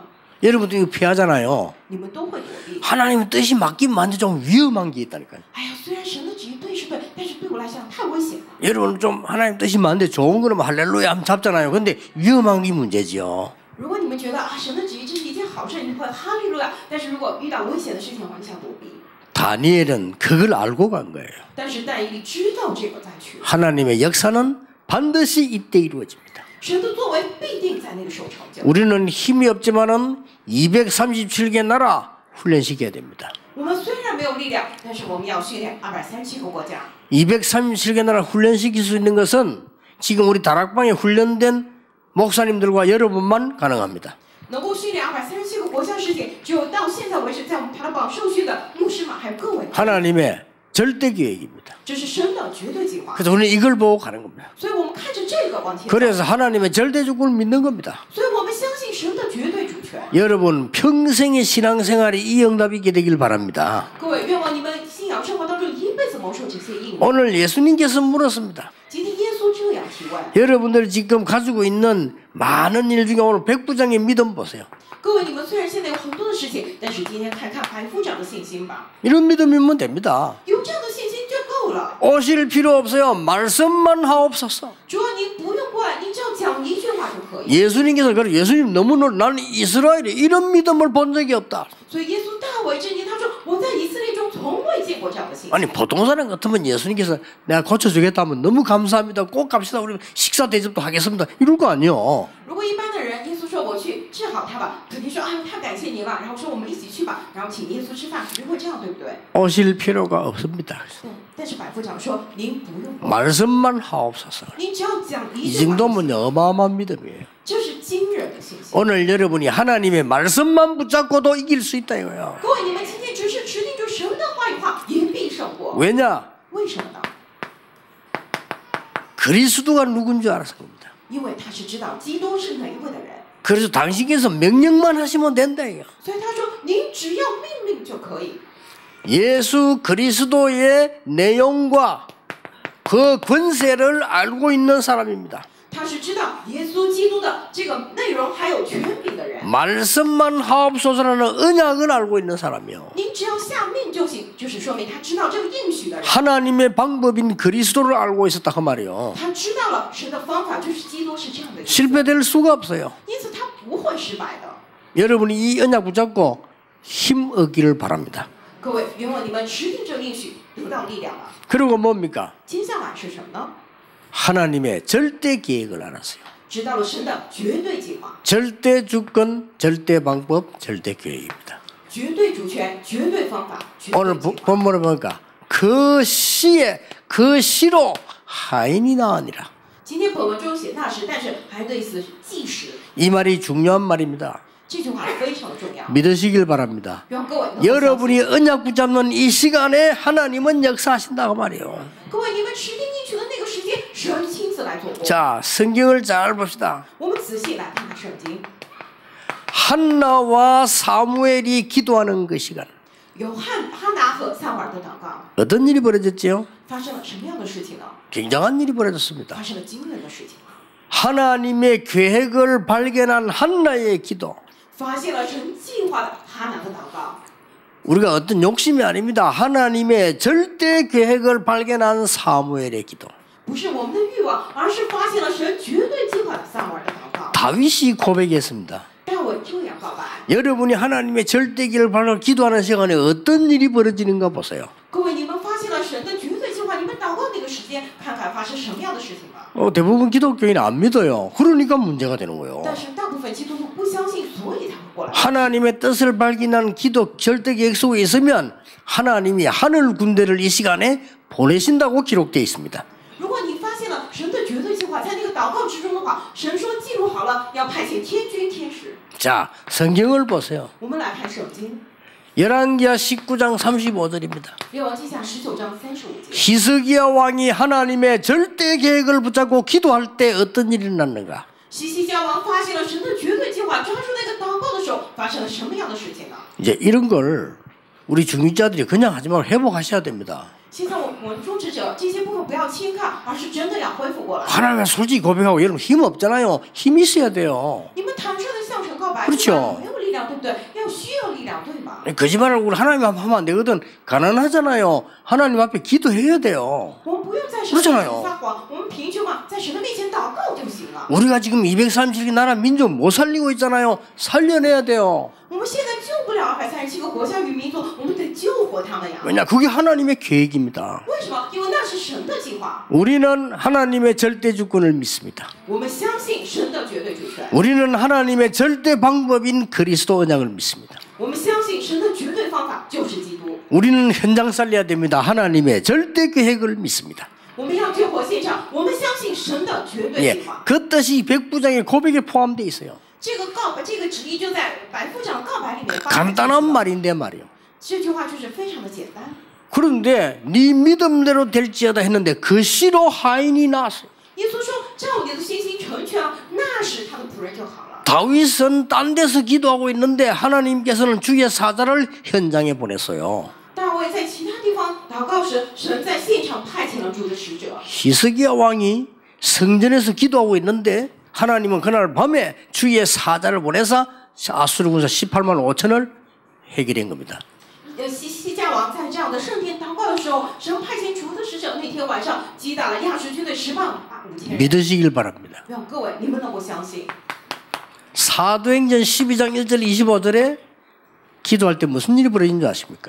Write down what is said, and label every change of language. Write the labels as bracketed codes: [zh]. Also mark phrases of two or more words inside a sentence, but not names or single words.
[ko] 여러분도 이거 피하잖아요. [zh] 你们都会躲避。 [ko] 하나님의 뜻이 맞긴 맞는데 좀 위험한 게 있다니까요. [zh] 哎呀，虽然神的旨意对是对，但是对我来讲太危险了。 [ko] 여러분 좀 하나님 뜻이 맞는데 좋은 거는 할렐루야 하면 잡잖아요. 근데 위험한 게 문제죠. [zh] 如果你们觉得啊，神的旨意这是一件好事，你会哈利路亚。但是如果遇到危险的事情的话，你想躲避。 [ko] 다니엘은 그걸 알고 간 거예요. [zh] 但是但以理知道这个再去， [ko] 하나님의 역사는 반드시 이때 이루어집니다. [zh] 神的作为必定在那个时候成就。 [ko] 우리는 힘이 없지만은 237개 나라 훈련시켜야 됩니다. [zh] 我们虽然没有力量，但是我们要训练237个国家。 [ko] 237개 나라 훈련시킬 수 있는 것은 지금 우리 다락방에 훈련된 목사님들과 여러분만 가능합니다. [zh] 能够训练237个国家事情，只有到现在为止，在我们塔拉榜受训的牧师们还有各位， [ko] 하나님의 절대 계획입니다. [zh] 这是神的绝对计划。 [ko] 그래서 우리는 이걸 보고 가는 겁니다. [zh] 所以我们看着这个往前走。 [ko] 그래서 하나님의 절대 주권을 믿는 겁니다. [zh] 所以我们相信神的绝对主权。 [ko] 여러분 평생의 신앙생활이 이 응답이 있게 되길 바랍니다. [zh] 各位，愿望你们信仰生活当中一辈子蒙受这些应允。 [ko] 오늘 예수님께서 물었습니다. [zh] 今天耶稣这样提问。 [ko] 여러분들이 지금 가지고 있는 많은 일 중에 오늘 백부장의 믿음 보세요. [zh] 各位，你们虽然现在有很多的事情，但是今天看看白夫长的信心吧。 [ko] 이런 믿음이면 됩니다. [zh] 有这样的信心就够了。 [ko] 오실 필요 없어요. 말씀만 하옵소서. [zh] 主啊，您不用过来，您只要讲一句话就可以。 [ko] 예수님께서 그래 예수님 너무 나는 이스라엘에 이런 믿음을 본 적이 없다. [zh] 所以耶稣大为震惊，他说：“我在以色列中从未见过这样的信心。” [ko] 아니 보통 사람 같으면 예수님께서 내가 고쳐주겠다면 너무 감사합니다. 꼭 갑시다. 우리 식사 대접도 하겠습니다. 이럴 거 아니요. [zh] 如果一般的人，耶稣说我去治好他吧，肯定说：“哎呦，太感谢您了。”然后说我们一起去吧，然后请耶稣吃饭，肯定会这样，对不对？ [ko] 오실 필요가 없습니다. [zh] 但是百夫长说：“您不用， [ko] 말씀만 하옵소서. [zh] 您只要讲一 [ko] 이 [zh] 句话， [ko] 정도면 어마어마한 믿음이에요. [zh] 这是惊人的信心。 [ko] 오늘 여러분이 하나님의 말씀만 붙잡고도 이길 수 있다 이거예요. [zh] 各位，你们今天只是持定住神的话语话，也必胜过。 [ko] 왜냐? [zh] 为什么呢？ [ko] 그리스도가 누군 줄 알아서 겁니다. [zh] 因为他是知道基督是哪一位的人， [ko] 그래서 당신께서 명령만 하시면 된다 이거. [zh] 所以他说：“您只要命令就可以。” [ko] 예수 그리스도의 내용과 그 권세를 알고 있는 사람입니다. [zh] 他是知道耶稣基督的这个内容还有权柄的人。 [ko] 말씀만 하옵소서라는 언약을 알고 있는 사람이요. [zh] 您只要下命就行，就是说明他知道这个应许的人， [ko] 하나님의 방법인 그리스도를 알고 있었다 그 말이요. [zh] 他知道了神的方法就是基督是这样的人， [ko] 실패될 수가 없어요. [zh] 因此他不会失败的。 [ko] 여러분이 이 언약 붙잡고 힘 얻기를 바랍니다. [zh] 各位，愿望你们持定这个应许，得到力量了。 [ko] 그리고 뭡니까? [zh] 接下来是什么呢？ [ko] 하나님의 절대 계획을 알았어요. [zh] 知道了神的绝对计划、 [ko] 절대 주권, 절대 방법, 절대 계획입니다. [zh] 绝对主权、绝对方法、绝 [ko] 오늘 [zh] 对计划。 [ko] 본문을 보니까 그 시로 하인이 나으니라. [zh] 今天本文中写那时，但是还的意思是即时， [ko] 이 말이 중요한 말입니다. [zh] 这句话非常的重要。 [ko] 믿으시길 바랍니다. [zh] 让各位能够相信 [ko] 여러분이 언약 붙잡는 이 시간에 하나님은 역사하신다고 말이에요. [zh] 各位，你们持定应许的那个时间，神亲自来做工。 [ko] 자, 성경을 잘 봅시다. [zh] 我们仔细来看看圣经， [ko] 한나와 사무엘이 기도하는 그 시간. [zh] 有哈拿和撒母耳的祷告， [ko] 어떤 일이 벌어졌지요? [zh] 发生了什么样的事情呢？ [ko] 굉장한 일이 벌어졌습니다. [zh] 发生了惊人的事情， [ko] 하나님의 계획을 발견한 한나의 기도. [zh] 发现了神计划的哈拿的祷告， [ko] 우리가 어떤 욕심이 아닙니다. 하나님의 절대 계획을 발견한 사무엘의 기도. [zh] 不是我们的欲望，而是发现了神绝对计划的撒母耳的祷告。 [ko] 다윗이 고백했습니다. [zh] 大卫这样告白， [ko] 여러분이 하나님의 절대 계획을 발견 기도하는 시간에 어떤 일이 벌어지는가 보세요. [zh] 各位，你们发现了神的绝对计划，你们祷告那个时间，看看发生什么样的事情吧。 [ko] 대부분 기독교인은 안 믿어요. 그러니까 문제가 되는 거예요. [zh] 但是大部分基督徒不相信，所以才会过来。 [ko] 하나님의 뜻을 발견한 기도 절대 계획 속에 있으면 하나님이 하늘 군대를 이 시간에 보내신다고 기록되어 있습니다. [zh] 如果你发现了神的绝对计划，在那个祷告之中的话，神说记录好了，要派遣天军天使。 [ko] 자, 성경을 보세요. [zh] 我们来看圣经， [ko] 열왕기하 19장 35절입니다. [zh] 列王记下19章35节。 [ko] 히스기야 왕이 하나님의 절대 계획을 붙잡고 기도할 때 어떤 일이 났는가? [zh] 西西家王发现了神的绝对计划，抓住那个祷告的时候，发生了什么样的事情呢？ [ko] 이제 이런 걸 우리 중직자들이 그냥 하지 말고 회복하셔야 됩니다. [zh] 现在我们种植者这些部分不要轻看，而是真的要恢复过来。 [ko] 하나님과 솔직히 고백하고 여러분 힘 없잖아요. 힘 있어야 돼요. [zh] 你们坦率的向神告白， [ko] 그렇죠 [zh] 没有力量，对不对？要需要力量，对吗？ [ko] 거짓말을 우리 하나님 앞에 하면 안 되거든. 가난하잖아요. 하나님 앞에 기도해야 돼요. [zh] 我们不用在神的面前 [ko] 그렇잖아요 [zh] 撒谎，我们贫穷嘛，在神的面前祷告就行了。 [ko] 우리가 지금 237개 나라 민족 못 살리고 있잖아요. 살려내야 돼요. [zh] 我们现在救不了237个国家与民族，我们得救活他们呀。 [ko] 왜냐? 그게 하나님의 계획입니다. [zh] 为什么？因为那是神的计划。 [ko] 우리는 하나님의 절대 주권을 믿습니다. [zh] 我们相信神的绝对主权， [ko] 우리는 하나님의 절대 방법인 그리스도 언약을 믿습니다. [zh] 我们相信神的绝对方法就是基督。 [ko] 우리는 현장 살려야 됩니다. 하나님의 절대 계획을 믿습니다. [zh] 我们要救活现场，我们相信神的绝对 [ko] 예, [zh] 计划。 [ko] 그 뜻이 백부장의 고백에 포함되어 있어요. [zh] 这个告白，这个旨意就在白夫长告白里面发生。 [ko] 간단한 말인데 말이요. [zh] 这句话就是非常的简单。 [ko] 그런데 네 믿음대로 될지어다 했는데 그 시로 하인이 나왔어요. [zh] 耶稣说：“照你的信心成全了，那时他的仆人就好了。” [ko] 다윗은 딴 데서 기도하고 있는데 하나님께서는 주의 사자를 현장에 보냈어요. [zh] 大卫在其他地方祷告时，神在现场派遣了主的使者。 [ko] 히스기야 왕이 성전에서 기도하고 있는데 하나님은 그날 밤에 주의 사자를 보내서 아수르 군사 18만 5천을 해결한 겁니다. [zh] 西家王在这样的圣殿祷告的时候，神派遣主的使者，那天晚上击打了亚述军队10万5千人。 [ko] 믿으시길 바랍니다. [zh] 让各位，你们能够相信。 [ko] 사도행전 12장 1절 25절에 기도할 때 무슨 일이 벌어진 줄 아십니까?